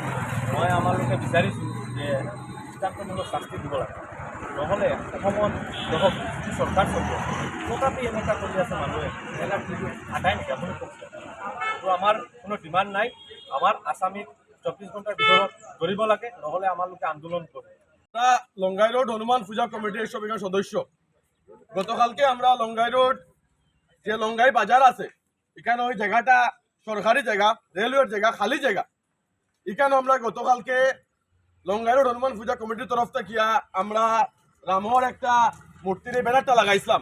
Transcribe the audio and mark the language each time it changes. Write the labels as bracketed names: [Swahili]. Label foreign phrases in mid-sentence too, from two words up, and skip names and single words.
[Assamese] মই আমালোকে বিচাৰিছোঁ যে দৃষ্টান্তমূলক শাস্তি দিব লাগে, নহ'লে অসমত দেখক যিটো চৰকাৰ চলি আছে তথাপি এনেকুৱা কৰি আছে মানুহে, এনেকুৱা কিন্তু আদায় নেকি আপুনি কওকচোন। তো আমাৰ কোনো ডিমাণ্ড নাই, আমাৰ আসামীক 24 ঘণ্টাৰ ভিতৰত ধৰিব লাগে, নহ'লে আমালোকে আন্দোলন কৰিম। [Bangla] আমরা লঙ্গাই রোড হনুমান পূজা কমিটির সব এখানে সদস্য। গতকালকে আমরা লঙ্গাই রোড যে লঙ্গাই বাজার আছে এখানে ওই জায়গাটা সরকারি জায়গা, রেলওয়ের জায়গা, খালি জায়গা। এখানে আমরা গতকালকে লঙ্গাই রোড হনুমান পূজা কমিটির তরফ থেকে আমরা রামর একটা মূর্তির ব্যানারটা লাগাইছিলাম।